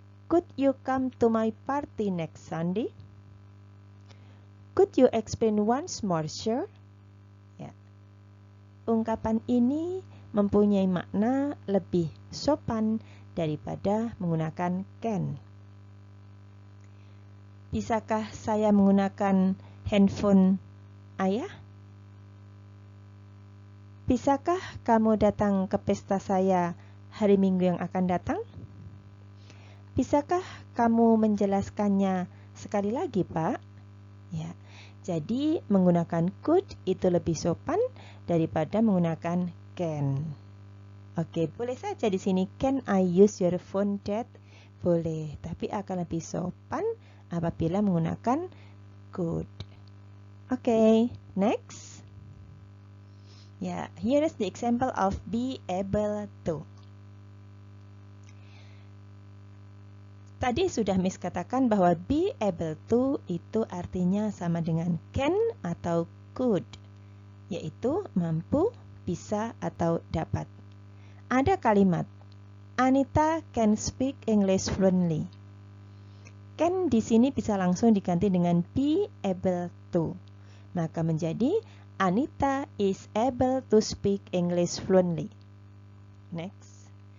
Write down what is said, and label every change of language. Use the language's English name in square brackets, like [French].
[English] Could you come to my party next Sunday? Could you explain once more, sir? [Indonesian] Ya. Ungkapan ini mempunyai makna lebih sopan daripada menggunakan can. Bisakah saya menggunakan handphone ayah? Bisakah kamu datang ke pesta saya hari Minggu yang akan datang? Bisakah kamu menjelaskannya sekali lagi, Pak? Ya. Jadi menggunakan could itu lebih sopan daripada menggunakan can. Oke, boleh saja di sini [English] can I use your phone, Dad? [Indonesian] Boleh, tapi akan lebih sopan apabila menggunakan could. Oke, next. [English] Ya, here is the example of be able to. [Indonesian] Tadi sudah Miss katakan bahwa be able to itu artinya sama dengan can atau could, yaitu mampu, bisa, atau dapat. Ada kalimat, [English] Anita can speak English fluently. [Indonesian] Can di sini bisa langsung diganti dengan be able to. Maka menjadi [English] Anita is able to speak English fluently. [Indonesian] Next.